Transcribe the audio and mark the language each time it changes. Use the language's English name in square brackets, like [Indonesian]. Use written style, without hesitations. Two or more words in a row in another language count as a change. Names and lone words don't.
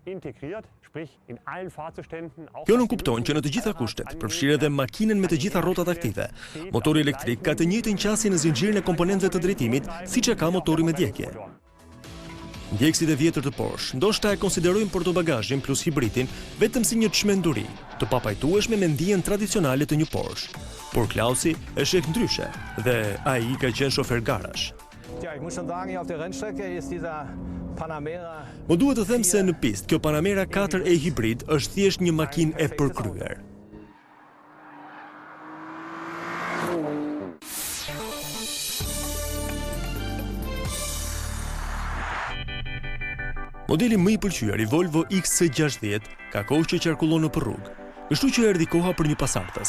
[Albanian] Kjo nuk kupton që në të gjitha kushtet, përfshirë edhe makinën me të gjitha rrotat aktive, motori elektrik ka të njëjtën qasje në zinxhirin e komponentëve të drejtimit, siç e ka motori me djegje. Ndjekësit e vjetër të Porsche ndoshta e konsiderojnë portobagazhin plus hibridin vetëm si një çmenduri, të papajtueshme me ndijen tradicionale të një Porsche. Por Klausi e sheh ndryshe dhe ai ka qenë shofer garash. [German] Ja, ich muss schon sagen, hier auf der Rennstrecke ist dieser Panamera. [Albanian] Më duhet të them se në pistë kjo Panamera 4e hibrid është thjesht një makinë e përkryer. Modeli më i pëlqyer i Volvo XC60 ka kohë që qarkullon nëpër rrugë, kështu që erdhi koha për një pasardhës.